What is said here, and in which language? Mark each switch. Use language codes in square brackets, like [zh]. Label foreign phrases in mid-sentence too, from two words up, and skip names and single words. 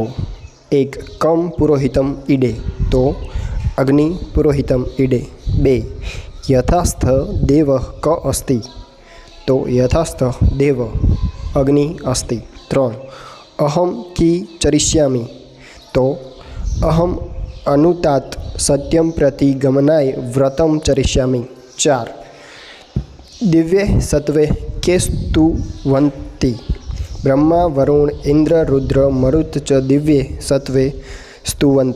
[sa] 1 કમ પુરોહિતમ ઈડે, તો અગ્નિ પુરોહિતમ ઈડે। 2 યથાસ્થ દેવ ક અસ્તિ, તો યથાસ્થ દેવ અગ્નિ અસ્તિ। 3 અહમ કી ચરિષ્યામિ, તો અહમ अनुतात सत्यम प्रति गमनाय व्रतम चरिष्यामि। 4 दिव्ये सत्वे के स्तुवन्ति, ब्रह्मा वरुण इंद्र रुद्र मरुत च दिव्ये सत्वे स्तुवन्ति।